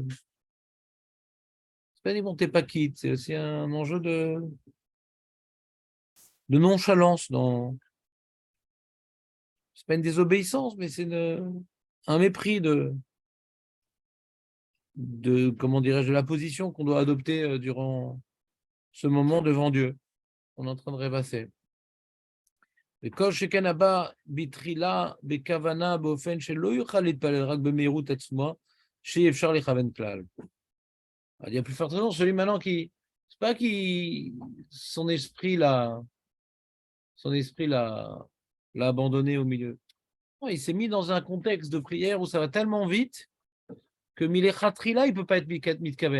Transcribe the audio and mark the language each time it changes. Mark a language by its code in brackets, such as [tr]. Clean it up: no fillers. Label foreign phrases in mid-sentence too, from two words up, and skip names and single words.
[fr] C'est pas bon, t'es pas quitte, c'est aussi un enjeu de nonchalance. C'est pas une désobéissance, mais c'est un mépris comment dirais-je, de la position qu'on doit adopter durant ce moment devant Dieu. On est en train de rêvasser. [he] וכל שכן הבא בתחילה בכוונה באופן שלא יוכל להתפלל רק במהירות עצמו, שאי אפשר לכוון כלל. [fr] Il y a plus forte raison, celui maintenant qui, c'est pas qui, l'a abandonné au milieu. Non, il s'est mis dans un contexte de prière où ça va tellement vite que Milechatri là, il peut pas être mitkaven.